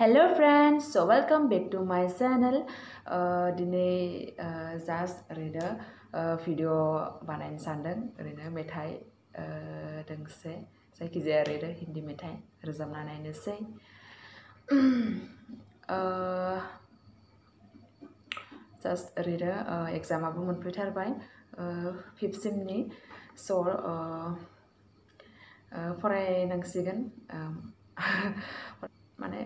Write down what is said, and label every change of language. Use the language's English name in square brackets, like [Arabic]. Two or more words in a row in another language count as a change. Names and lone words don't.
[English] friends, so welcome back to my channel. [Bodo] Dinay just ओरैनो भिडिअ बानायनो सानदों ओरैनो मेथाइ दोंसे जायखिजाया ओरैनो हिन्दी मेथाइ रोजाबना नायनोसै जास्ट ओरैनो एग्जामाबो मोनफैथारबाय 5th सेमनि स' फरायनांसिगोन माने